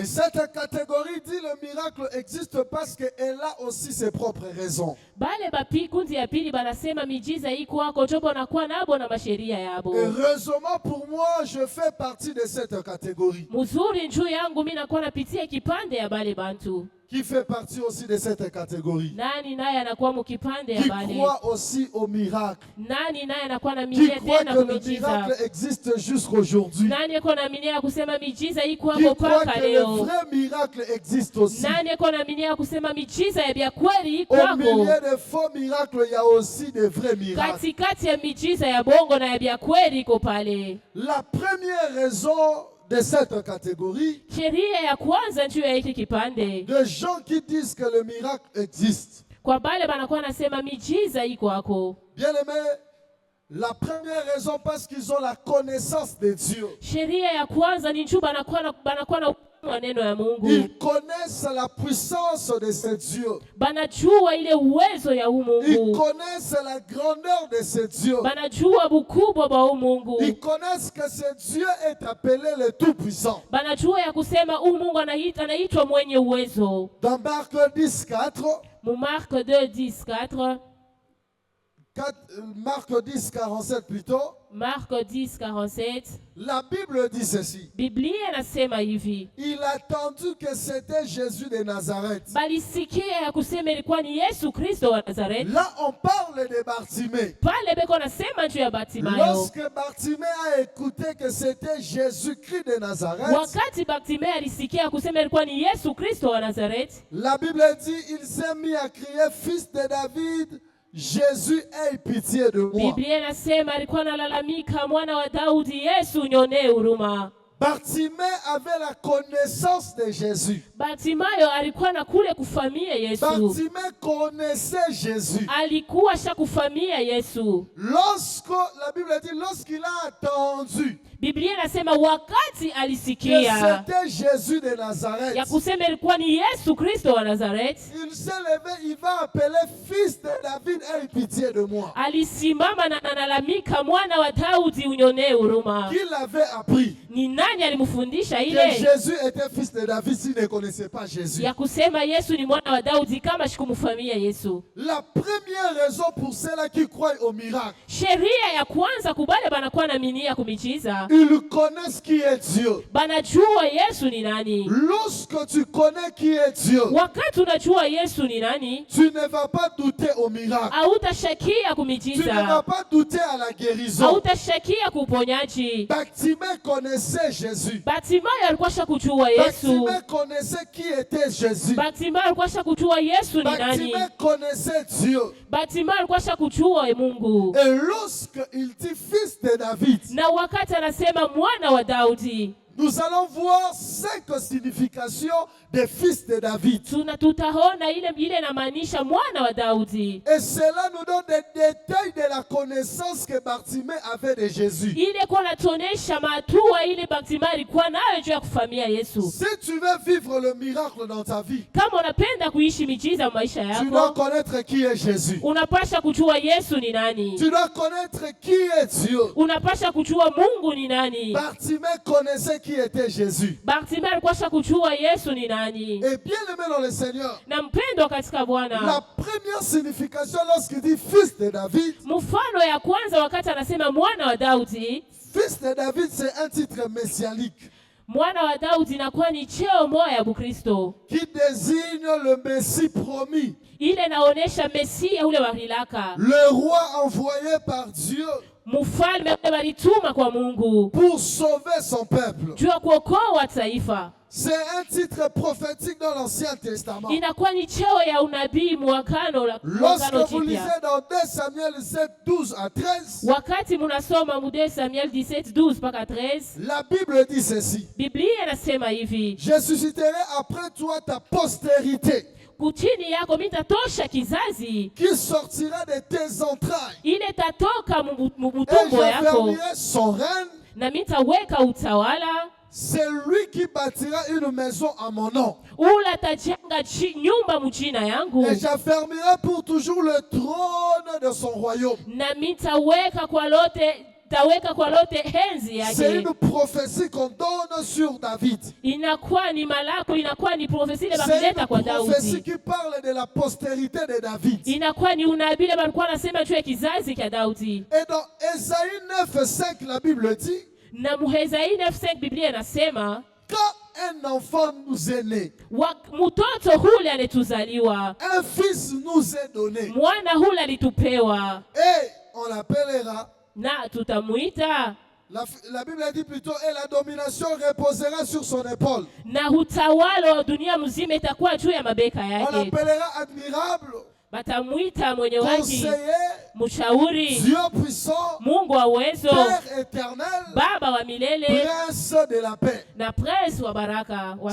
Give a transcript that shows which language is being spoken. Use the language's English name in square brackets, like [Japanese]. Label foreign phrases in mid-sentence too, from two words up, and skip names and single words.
[French] Et cette catégorie dit le miracle existe parce qu'elle a aussi ses propres raisons. [Swahili] Bale kundi ya pili banasema miujiza iko hako jobo nakuwa nabo na masheria yabo. [French] Heureusement pour moi, je fais partie de cette catégorie. [Swahili] Muzuri njuu yangu mimi nakuwa napitia kipande ya bale bantu. [French] Qui fait partie aussi de cette catégorie. [Swahili] Nani naye anakuwa mukipande ya [French] Qui [Swahili] bale. [French] croit aussi au miracle. [Swahili] Nani naye anakuwa na [French] Qui [Swahili] miujiza [French] croit [Swahili] tena [French] que le [Swahili] kumiujiza. [French] miracle existe jusqu'aujourd'hui. [Swahili] Nani eko na minia ya kusema miujiza iko [French] Qui [Swahili] hapo [French] croit [Swahili] paka [French] que le [Swahili] leo. [French] vrai miracle existe aussi. [Swahili] Nani eko na minia ya kusema miujiza ya bya kweli iko [French] Au [Swahili] hapo. [French] milieu de faux miracles, il y a aussi de vrais miracles. [Swahili] Katikati ya miujiza ya bongo na ya bya kweli iko pale. [French] La première raison de cette catégorie, [Swahili] Sheria ya kwanza juu ya hiki kipande. [French] de gens qui disent que le miracle existe. [Swahili] Kwa bale banakuwa nasema miujiza iko hako. [French] Bien aimé, la première raison parce qu'ils ont la connaissance de Dieu. [Swahili] Sheria ya kwanza ni juu banakuwa na maneno ya Mungu. [French] Ils connaissent la puissance de ce Dieu. [Swahili] Banajua ile uwezo ya [French] Ils [Swahili] Mungu. [French] connaissent la grandeur de ce Dieu. [Swahili] Banajua bukubwa ba Mungu. [French] Ils connaissent que ce Dieu est appelé le Tout-Puissant. [Swahili] Banajua ya kusema Mungu anaitwa mwenye uwezo. [French] Dans Marc 10:4, [Swahili] Mu Marc 2:10-4, [French] Marc 10:47 plutôt, Marc 10:47, la Bible dit ceci. [Swahili] Biblia inasema hivi. [French] Il a entendu que c'était Jésus de Nazareth. [Swahili] Balisikia ya kusema ilikuwa ni Yesu Kristo wa Nazareth. [French] Là, on parle de Bartimée. [Swahili] Pale beko nasema juu ya Bartimayo. [French] Lorsque Bartimée a écouté que c'était Jésus-Christ de Nazareth, [Swahili] Wakati Bartimayo alisikia kusema ilikuwa ni Yesu Kristo wa Nazareth, [French] la Bible dit il s'est mis à crier, fils de David, Jésus, aie pitié de moi. [Swahili] Biblia inasema alikuwa analalamika, mwana wa Daudi, Yesu nyonee huruma. [French] Bartimée avait la connaissance de Jésus. [Swahili] Bartimayo alikuwa na kule kufamia Yesu. [French] Bartimée connaissait Jésus. [Swahili] Alikuwa shakufamia Yesu. [French] La Bible dit, lorsqu'il a attendu [Swahili] Biblia inasema wakati [French] que [Swahili] alisikia [French] c'était Jésus de [Swahili] ya [French] Nazareth, [Swahili] kusema ilikuwa ni Yesu Kristo wa Nazareth, [French] il s'est levé, il va appeler fils de David, aie pitié de moi. [Swahili] alisimama na analalamika, mwana wa Daudi unyonee huruma. [French] Qui l'avait appris [Swahili] Ni nani alimfundisha [French] que [Swahili] ile [French] Jésus était fils de David s'il ne connaissait pas Jésus? [Swahili] ya kusema Yesu ni mwana wa Daudi kama shikumfamia Yesu? [French] La première raison pour ceux-là qui croient au miracle, [Swahili] Sheria ya kwanza kubale banakuwa na minia kumichiza. [French] ils connaissent qui est Dieu. [Swahili] Banajua Yesu ni nani. [French] Lorsque tu connais qui est Dieu, [Swahili] Wakati unajua Yesu ni nani, [French] tu ne vas pas douter au miracle. [Swahili] hautashakia [French] Tu ne vas [Swahili] kumichiza, [French] pas douter à la guérison. [Swahili] hautashakia kuponyaji. [French] Bartimée connaissait Jésus. [Swahili] Bartimayo alikuwa shakujua Yesu. [French] Bartimée connaissait qui était Jésus. [Swahili] Bartimayo alikuwa shakujua Yesu ni nani. [French] Bartimée connaissait Dieu. [Swahili] Bartimayo alikuwa shakujua Mungu. [French] Et lorsqu'il dit fils de David, [Swahili] Na wakati anasema mwana wa Daudi, [French] nous allons voir 5 significations des fils de David. [Swahili] tutaona ile inamaanisha mwana wa Daudi. [French] Et cela nous donne des détails de la connaissance que Bartimée avait de Jésus. [Swahili] Ile kwa natuonesha matua ile Bartimayo alikuwa nayo juu ya kufamia Yesu. [French] Si tu veux vivre le miracle dans ta vie, [Swahili] Kama unapenda kuishi miujiza maisha [French] tu dois [Swahili] yako, [French] connaître qui est Jésus. [Swahili] unapasha kujua Yesu ni nani. [French] Tu dois connaître qui est Dieu. [Swahili] Unapasha kujua Mungu ni nani. [French] Bartimée connaissait qui était Jésus. [Swahili] Bartimayo alikuwa kujua Yesu ni nani. [French] Et bien aimé dans le Seigneur, [Swahili] Na mpendwa katika [French] la [Swahili] Bwana, [French] première signification lorsqu'il dit fils de David, [Swahili] mfano ya kwanza wakati anasema mwana wa Daudi, [French] fils de David c'est un titre messianique [Swahili] mwana wa Daudi inakuwa ni cheo moja ya Bukristo. [French] qui désigne le Messie promis, [Swahili] Ile naonesha Mesia ule wa hilaka, [French] le roi envoyé par Dieu [Swahili] mfalme ule walituma kwa Mungu [French] pour sauver son peuple. [Swahili] juu ya kuokoa taifa. [French] C'est un titre prophétique dans l'Ancien Testament. [Swahili] Inakuwa ni cheo ya unabii mwakano [French] Lorsque vous lisez [Swahili] jipya. [French] dans 2 Samuel 7, 12 à 13, [Swahili] Wakati munasoma mu 2 Samuel 17:12 mpaka 13, [French] la Bible dit ceci. [Swahili] Biblia inasema hivi: [French] Je susciterai après toi ta postérité. [Swahili] kuchini yako mitatosha kizazi [French] qui sortira de tes entrailles. [Swahili] ile tatoka [French] Et [Swahili] mubutumbo yako, [French] j'affermirai son règne. [Swahili] na mitaweka utawala. [French] C'est lui qui bâtira une maison à mon nom. [Swahili] Ula tajenga nyumba mujina yangu, [French] Et j'affermirai pour toujours le trône de son royaume. [Swahili] na mitaweka kwa lote henzi [French] C'est [Swahili] yake. [French] une prophétie qu'on donne sur David. [Swahili] Inakuwa ni malako, inakuwa ni profesi ile [French] C'est [Swahili] bakileta [French] une [Swahili] kwa [French] prophétie [Swahili] Daudi. [French] qui parle de la postérité de David. [Swahili] Inakuwa ni unabii ile balikuwa nasema juu ya kizazi cha Daudi. [French] Et dans Ésaïe 9:5, la Bible dit, [Swahili] Na Muhezai 9:5 Biblia inasema [French] quand un enfant nous est né, [Swahili] mtoto hule alituzaliwa, [French] un fils nous est donné, [Swahili] mwana hule alitupewa, [French] et on l'appellera, [Swahili] na tutamuita, [French] la Bible dit plutôt, et la domination reposera sur son épaule. [Swahili] na utawala wa dunia mzima itakuwa juu ya mabeka [French] On [Swahili] yake. [French] l'appellera admirable, [Swahili] Batamuita mwenye haki, [French] conseiller, [Swahili] mshauri, [French] Dieu puissant, [Swahili] Mungu wa uwezo, [French] Père éternel, [Swahili] Baba wa milele, [French] Prince de la paix. [Swahili] na prince wa baraka wa